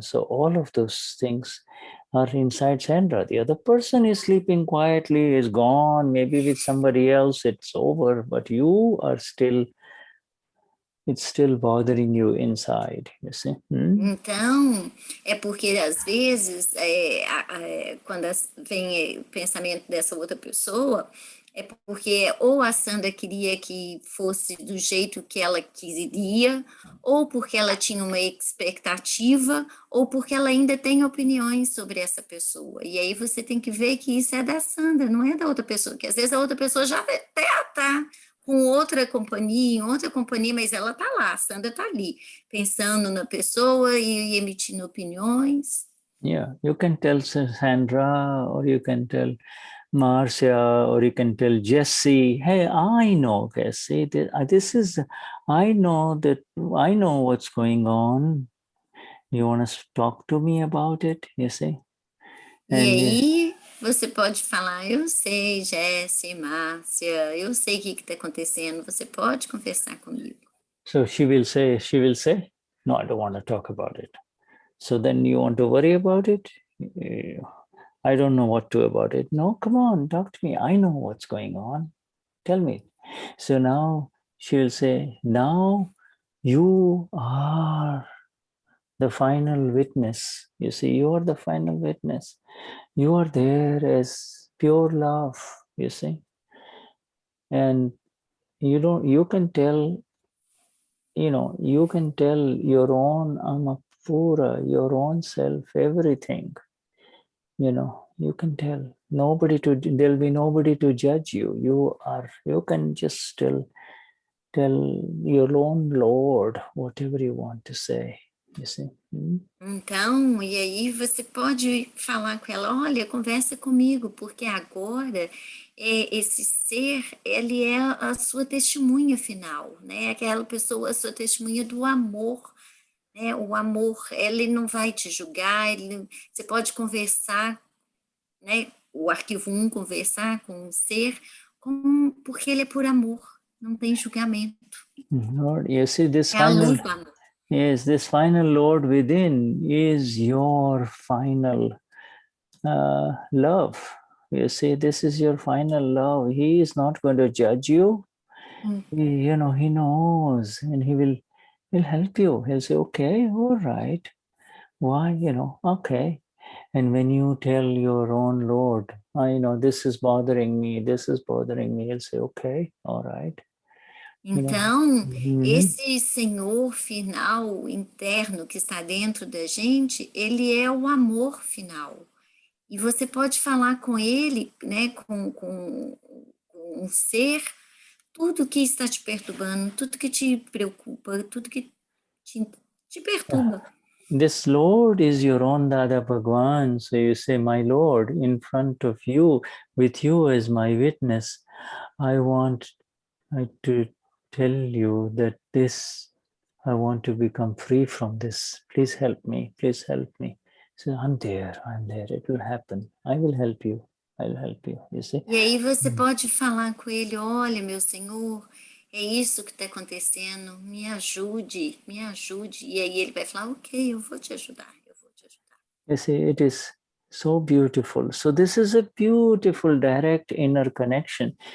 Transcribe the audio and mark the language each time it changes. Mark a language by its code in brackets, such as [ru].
[en] So all of those things are inside Sandra. The other person is sleeping quietly, is gone, maybe with somebody else, it's over, but you are it's still bothering you inside, you see. [pt] Então, é porque às vezes, quando vem o pensamento dessa outra pessoa, é porque ou a Sandra queria que fosse do jeito que ela queria, ou porque ela tinha uma expectativa, ou porque ela ainda tem opiniões sobre essa pessoa. E aí você tem que ver que isso é da Sandra, não é da outra pessoa, que às vezes a outra pessoa já até tá com outra companhia, mas ela tá lá, a Sandra tá ali, pensando na pessoa e emitindo opiniões. [en] Yeah, you can tell Sandra, or you can tell Marcia, or you can tell Jesse, hey, I know, Jesse, I know what's going on. You want to talk to me about it, you see? [pt] E aí você pode falar, eu sei, Jesse, Márcia, eu sei o que está acontecendo, você pode conversar comigo. [en] So she will say, no, I don't want to talk about it. So then you want to worry about it? I don't know what to about it. No, come on, talk to me. I know what's going on. Tell me. So now she will say, now you are the final witness. You see, you are the final witness. You are there as pure love, you see. And you can tell your own Amapura, your own self, everything. You can tell. There'll be nobody to judge you. You can just tell your own Lord whatever you want to say. You see? [pt] Então, e aí você pode falar com ela, olha, conversa comigo, porque agora esse ser, ele é a sua testemunha final, né? Aquela pessoa, a sua testemunha do amor, né? O amor, ele não vai te julgar, você pode conversar, né? O arquivo 1, conversar com o ser, porque ele é por amor, não tem julgamento. [en] Lord, you see, this [pt] É a luz do amor. [en] Yes, this final Lord within is your final love. You see, this is your final love. He is not going to judge you. He knows, and he'll help you. He'll say, okay, all right. Why, okay. And when you tell your own Lord, this is bothering me, he'll say, okay, all right. [pt] Então, esse Senhor final, interno, que está dentro da gente, ele é o amor final. E você pode falar com ele, né, com um ser, tudo que está te perturbando, tudo que te preocupa, tudo que te perturba. [en] This Lord is your own Dada Bhagwan. So you say, my Lord, in front of you, with you as my witness, I want to tell you that I want to become free from this. Please help me. So I'm there. It will happen. I will help you. I'll help you. You see? [pt] E aí você pode falar com ele, olha, meu Senhor, é isso que está acontecendo, me ajude. E aí ele vai falar, ok, eu vou te ajudar. [en] You see, it is so beautiful. So this is a beautiful direct inner connection.